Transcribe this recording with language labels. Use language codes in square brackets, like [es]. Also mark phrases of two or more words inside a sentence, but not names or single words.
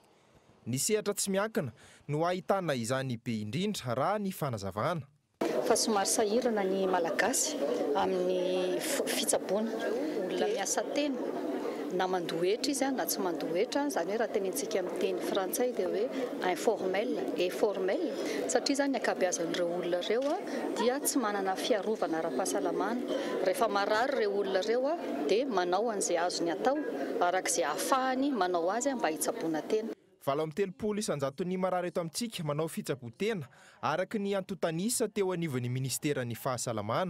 [mg] Ny sehatra tsy miankina no ahitana izany be indrindra raha ny fanazavana. Fa somary sahirana ny malagasy amin'ny fitsaboana. Olona miasa teny na mandohetra izy na tsy mandohetra, zany hoe raha tenentsika amin'ny teny frantsay dia hoe [fr] informel et formel, [mg] satria zany ankabeazan'ireo olona ireo dia tsy manana fiarovana ara-pahasalamana. Rehefa marary ireo olona ireo dia manao an'izay azony atao arak'izay ahafahany manao azy mba hitsaboana tena. valomtelopolo isanjaton'ny marary eto amintsika manao fitsaboatena araky ny antotanisa teo anivon'ny ministerany fahasalamana.